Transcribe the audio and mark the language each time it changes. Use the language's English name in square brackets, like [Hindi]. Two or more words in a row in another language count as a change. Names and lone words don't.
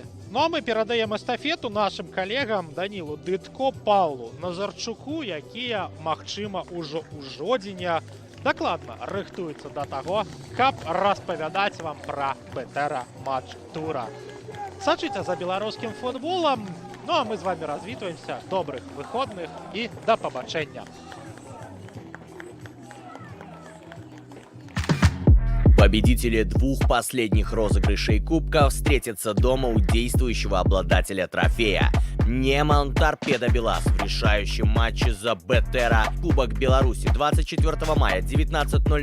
[Belarusian] Ну а мы перадаем эстафету нашим калегам Данілу Дыдко, Паўлу Назарчуку, якія, магчыма, ужо ў Жодзіне дакладна рыхтуюцца да таго, каб распавядаць вам пра БТР матч тура. Сачыце за беларускім футболам. Ну а мы з вами развітваемся. Добрых выходных і да пабачэння. [Russian] Победители двух последних розыгрышей Кубка встретятся дома у действующего обладателя трофея. Неман Торпеда Белас в решающем матче за БТР Кубок Беларуси 24 мая 19:00.